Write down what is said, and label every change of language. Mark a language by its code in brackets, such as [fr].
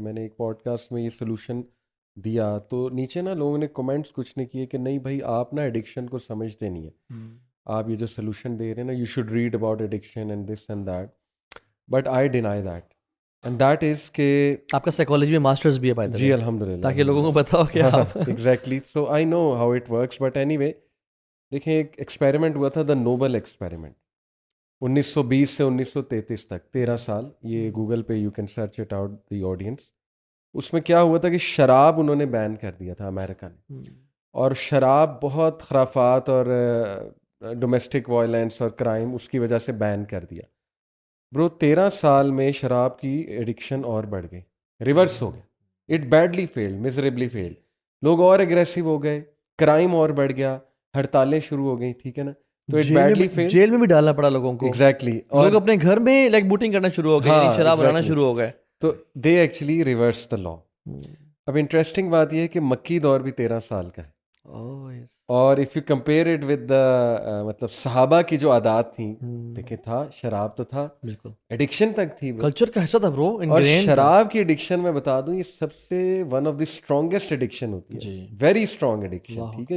[ur] میں نے ایک پوڈ کاسٹ میں یہ سلوشن دیا تو نیچے نا لوگوں نے کمنٹس کچھ نہیں کیے کہ نہیں بھائی آپ نا ایڈکشن کو سمجھتے نہیں ہیں, آپ یہ جو سلوشن دے رہے ہیں نا [en] You should read about addiction and this and that, but I deny that. And that is کہ [ur] آپ کا سائیکالوجی میں ماسٹرز بھی ہے پائے. جی الحمد للہ, تاکہ لوگوں کو پتا ہو کہ آپ [en] Exactly. So I know how it works. But anyway [ur] دیکھیں ایک ایکسپیریمنٹ ہوا تھا, دا نوبل ایکسپیریمنٹ, 1920 سے 1933 تک 13 سال. یہ گوگل پہ [en] You can search it out the audience. [ur] اس میں کیا ہوا تھا کہ شراب انہوں نے بین کر دیا تھا امریکہ نے, اور شراب بہت خرافات اور ڈومیسٹک وائلنس اور کرائم اس کی وجہ سے بین کر دیا. برو 13 سال میں شراب کی ایڈکشن اور بڑھ گئی, ریورس ہو گیا. [en] It badly failed, miserably failed. [ur] لوگ اور اگریسو ہو گئے, کرائم اور بڑھ گیا, ہڑتالیں شروع ہو گئیں, ٹھیک ہے نا. [en] تو it badly failed, [ur] جیل میں بھی ڈالنا پڑا لوگوں کو. [en] Exactly. [ur] لوگ اپنے گھر میں لائک بوٹنگ کرنا شروع ہو گئے, شراب بنانا شروع ہو گئے. [en] تو they actually reverse the law. [ur] اب انٹرسٹنگ بات یہ ہے کہ مکی دور بھی 13 سال کا ہے. اور [en] if you compare it with the [ur] مطلب صحابہ کی جو عادات تھیں, دیکھیں تھا شراب تو تھا, بالکل ایڈکشن تک تھی, کلچر کا حصہ تھا برو. اور شراب کی ایڈکشن میں بتا دوں یہ سب سے [en] one of the strongest addiction [ur] ہوتی ہے, [en] very strong addiction, [ur] ٹھیک ہے.